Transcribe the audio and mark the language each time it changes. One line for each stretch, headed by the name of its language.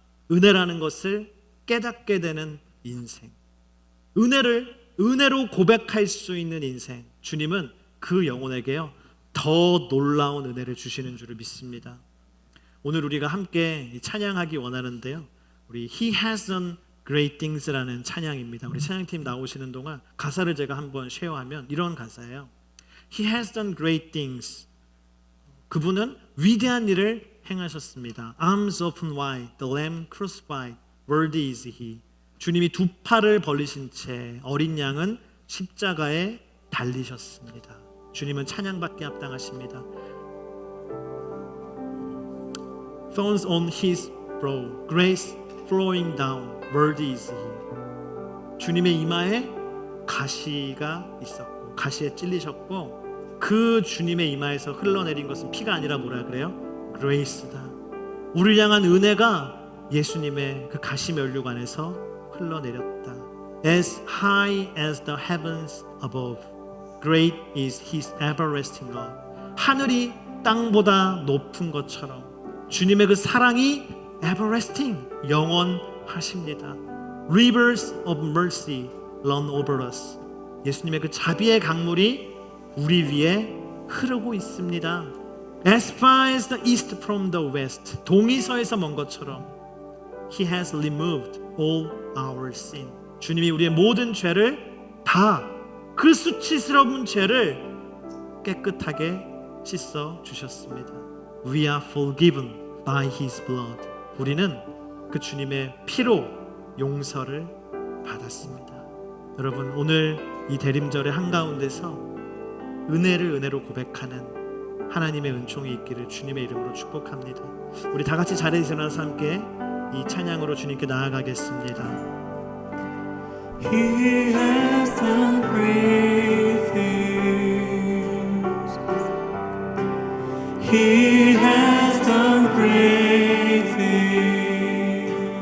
Korean: 은혜라는 것을 깨닫게 되는 인생, 은혜로 고백할 수 있는 인생, 주님은 그 영혼에게요 더 놀라운 은혜를 주시는 줄을 믿습니다. 오늘 우리가 함께 찬양하기 원하는데요, 우리
English: He has done great things
Korean: 라는 찬양입니다. 우리 찬양팀 나오시는 동안 가사를 제가 한번 쉐어하면 이런 가사예요.
English: He has done great things.
Korean: 그분은 위대한 일을 행하셨습니다.
English: Arms open wide, the Lamb crucified, worthy is He.
Korean: 주님이 두 팔을 벌리신 채 어린 양은 십자가에 달리셨습니다. 주님은 찬양받게 합당하십니다.
English: Thorns on His brow, grace flowing down, worthy is He.
Korean: 주님의 이마에 가시가 있었고 가시에 찔리셨고 그 주님의 이마에서 흘러내린 것은 피가 아니라 뭐라 그래요? 그레이스다. 우리를 향한 은혜가 예수님의 그 가시 면류관 안에서 흘러내렸다.
English: As high as the heavens above, great is His everlasting love.
Korean: 하늘이 땅보다 높은 것처럼 주님의 그 사랑이 everlasting, 영원하십니다.
English: Rivers of mercy run over us.
Korean: 예수님의 그 자비의 강물이 우리 위에 흐르고 있습니다.
English: As far as the east from the west,
Korean: 동이서에서 먼 것처럼
English: He has removed all our sin.
Korean: 주님이 우리의 모든 죄를 다, 그 수치스러운 죄를 깨끗하게 씻어 주셨습니다.
English: We are forgiven by His blood.
Korean: 우리는 그 주님의 피로 용서를 받았습니다. 여러분, 오늘 이 대림절의 한가운데서 은혜로 고백하는 하나님의 은총이 있기를 주님의 이름으로 축복합니다. 우리 다 같이 자리에 일어나서 함께 이 찬양으로 주님께 나아가겠습니다.
English: He has done great things. He has done great things.